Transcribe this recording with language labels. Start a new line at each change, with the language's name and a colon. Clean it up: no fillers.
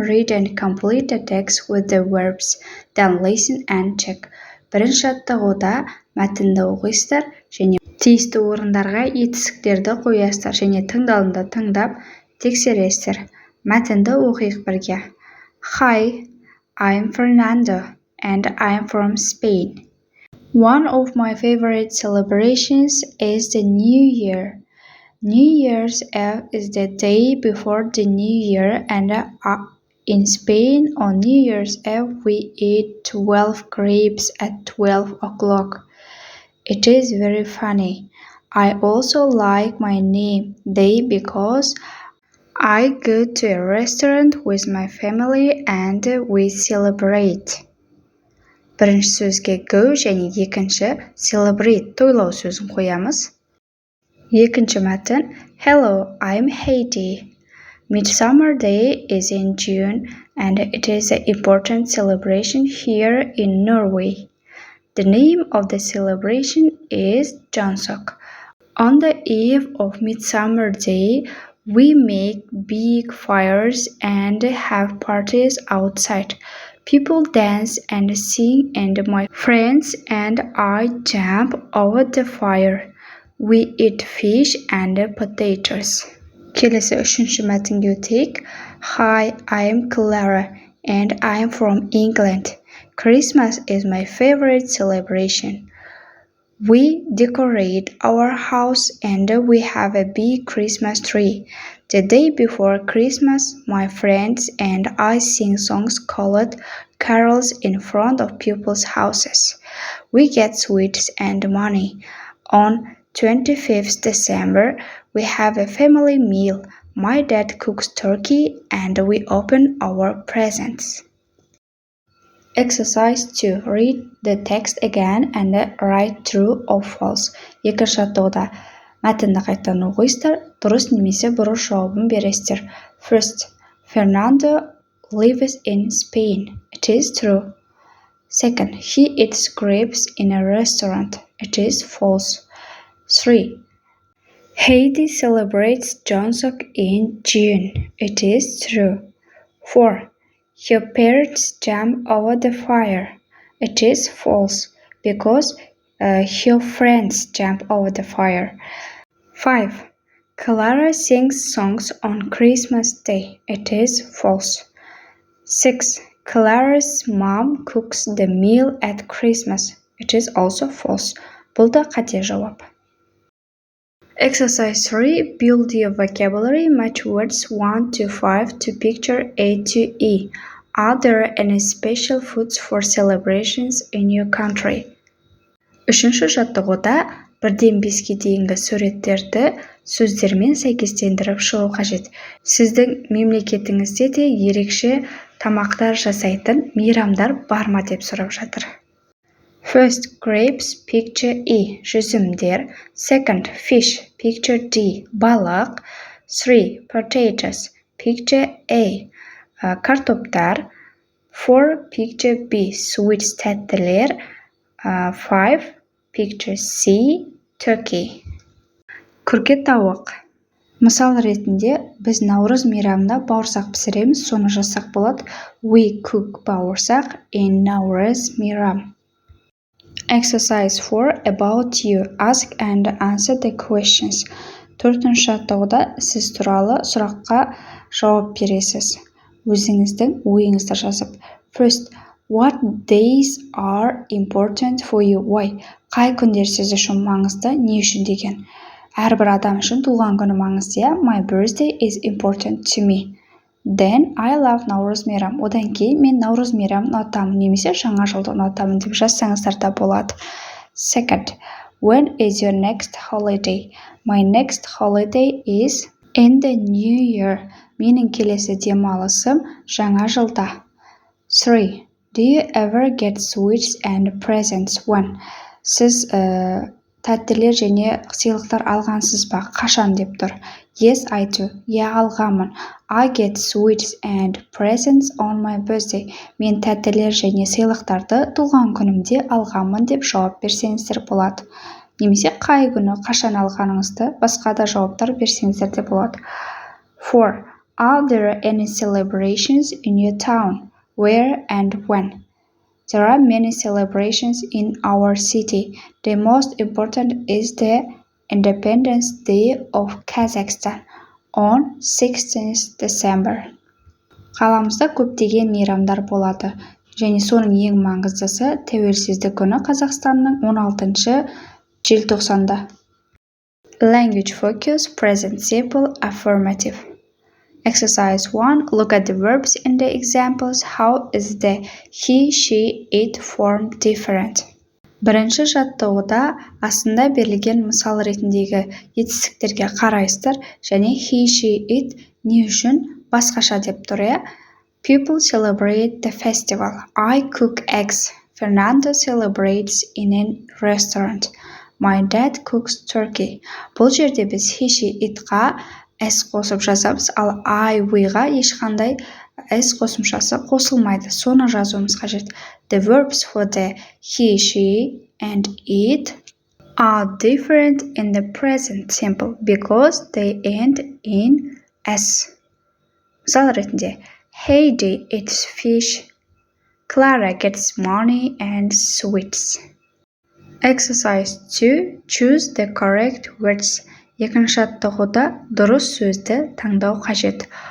English: Read and complete the text with the verbs. Then listen and check.
Kazakh: Бірінші жаттығуда мәтінді оқисыздар және тиісті орындарға етістіктерді қоясыздар және тыңдалымды тыңдап тексересіздер. Мәтінді оқиық бірге.
English: Hi, I'm Fernando and I'm from Spain. One of my favorite celebrations is the New Year. New Year's Eve is the day before the New Year, and in Spain on New Year's Eve we eat 12 grapes at 12 o'clock. It is very funny. I also like my name day because I go to a restaurant with my family and we celebrate.
Kazakh: Бірінші сөзге go және екінші celebrate тойлау сөзін қоямыз. Екінші мәтін
English: Hello, I'm Haiti. Midsummer Day is in June and it is an important celebration here in Norway. The name of the celebration is Jonsok. On the eve of Midsummer Day, we make big fires and have parties outside. People dance and sing and my friends and I jump over the fire. We eat fish and potatoes.
Kazakh: Келесі үшінші мәтінге өтейік.
English: Hi, I'm Clara and I'm from England. Christmas is my favorite celebration. We decorate our house and we have a big Christmas tree. The day before Christmas, my friends and I sing songs called carols in front of people's houses. We get sweets and money. On 25th December, we have a family meal. My dad cooks turkey and we open our presents. Exercise 2. Read the text again and write true or false.
Kazakh: Екінші жаттығуда мәтінді қайтадан оқисыздар, дұрыс немесе бұрыс жауабын бересіздер.
English: First, Fernando lives in Spain. It is true. Second, he eats grapes in a restaurant. It is false. 3. Haiti celebrates Jonsok in June. It is true. 4. Your parents jump over the fire. It is false because your friends jump over the fire. 5. Clara sings songs on Christmas Day. It is false. 6. Clara's mom cooks the meal at Christmas. It is also false.
Kazakh: Бұл да қате жауап.
English: Exercise 3. Build your vocabulary. Match words 1 to 5 to picture A to E. Are there any special foods for celebrations in your country?
Kazakh: Үшінші жаттығуда 1-ден 5-ке дейінгі суреттерді сөздермен сәйкестендіріп шығу қажет. Сіздің мемлекетіңізде де ерекше тамақтар жасайтын мейрамдар бар ма деп сұрап жатыр.
English: First, grapes, picture E, жүзімдер. Second, fish, picture D, балық. 3, potatoes, picture A, картоптар. 4, picture B, sweets, тәттілер. 5, picture C, turkey. Күрке тауық.
Kazakh: Мысал ретінде, біз наурыз мейрамында бауырсақ пісіреміз, соны жасақ болады.
English: We cook бауырсақ in Nauruz мейрам. Exercise 4. About you. Ask and answer the questions.
Kazakh: 4-ші жаттығуда сіз туралы сұраққа жауап бересіз. Өзіңіздің ойыңызды жазып.
English: First, what days are important for you? Why?
Kazakh: Қай күндер сіз үшін маңызды, не үшін деген. Әрбір адам үшін туған күні маңызды.
English: My birthday is important to me. Then I love Наурыз мейрам.
Kazakh: Одан кейін мен Наурыз мейрамын ұнатамын немесе жаңа жылды ұнатамын деп жазсаңыздар да болады.
English: Second, when is your next holiday? My next holiday is in the new year.
Kazakh: Менің келесі демалысым жаңа жылда. 3.
English: Do you ever get sweets and presents when?
Kazakh: Сіз тәттілер және сыйлықтар алғансыз ба? Қашан деп тұр.
English: Yes, I do.
Kazakh: Я алғамын.
English: I get sweets and presents on my birthday.
Kazakh: Мен тәттілер және сыйлықтарды туған күнімде алғамын деп жауап берсеңіздер болады. Немесе қай күні қашан алғаныңызды басқа да жауаптар берсеңіздер де болады. 4.
English: Are there any celebrations in your town? Where and when? There are many celebrations in our city. The most important is the Independence Day of Kazakhstan on 16th December.
Kazakh: Қаламызда көптеген мейрамдар болады, және соның ең маңыздысы тәуелсіздік күні Қазақстанның 16 желтоқсанда.
English: Language focus, present simple, affirmative. Exercise 1. Look at the verbs in the examples. How is the he, she, it form different?
Kazakh: Бірінші жаттығуда астында берілген мысал ретіндегі етістіктерге қарайсыздар, және he, she, it не үшін басқаша деп тұр.
English: People celebrate the festival. I cook eggs. Fernando celebrates in a restaurant. My dad cooks turkey.
Kazakh: Бұл жерде біз he, she, itқа s қосып жазамыз, ал I, weға ешқандай s қосымшасы қосылмайды. Соны жазуымыз қажет.
English: The verbs for the he, she, and it are different in the present simple because they end in s.
Kazakh: Мысал ретінде,
English: Heidi eats fish. Clara gets money and sweets. Exercise 2. Choose the correct words.
Kazakh: Екінші жаттығуда дұрыс сөзді таңдау қажет.